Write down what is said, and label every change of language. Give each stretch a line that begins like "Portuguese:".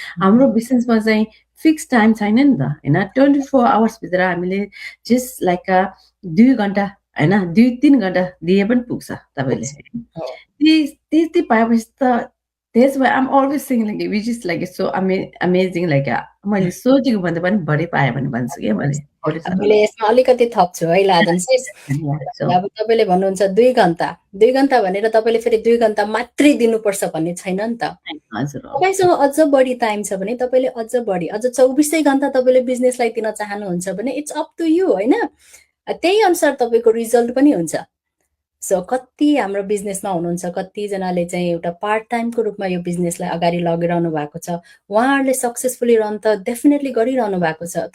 Nepali: हाम्रो बिजनेसमा चाहिँ फिक्स टाइम छैन नि त होइन। 24 आवर्सभित्र हामीले जस्ट लाइक 2 घन्टा होइन 2-3 घन्टा दिए पनि पुग्छ तपाईँले। त्यति पाएपछि त
English: That's why I'm always saying like which is like so amazing like
Nepali: मैले सोचेको भन्दा पनि बढी पाएँ भने भन्छु क्या मैले। मैले यसमा अलिकति थप्छु है लाजन सिस। अब तपाईँले भन्नुहुन्छ 2 घन्टा भनेर तपाईँले फेरि 2 घन्टा मात्रै दिनुपर्छ भन्ने छैन नि त। तपाईँसँग अझ बढी टाइम छ भने तपाईँले अझ 24 घन्टा तपाईँले बिजनेसलाई दिन चाहनुहुन्छ भने
English: it's up to you
Nepali: होइन। त्यही अनुसार तपाईँको रिजल्ट पनि हुन्छ। सो कति हाम्रो बिजनेसमा हुनुहुन्छ, कतिजनाले चाहिँ एउटा पार्ट टाइमको रूपमा यो बिजनेसलाई अगाडि लगिरहनु भएको छ, उहाँहरूले सक्सेसफुली रन त डेफिनेटली गरिरहनु भएको छ।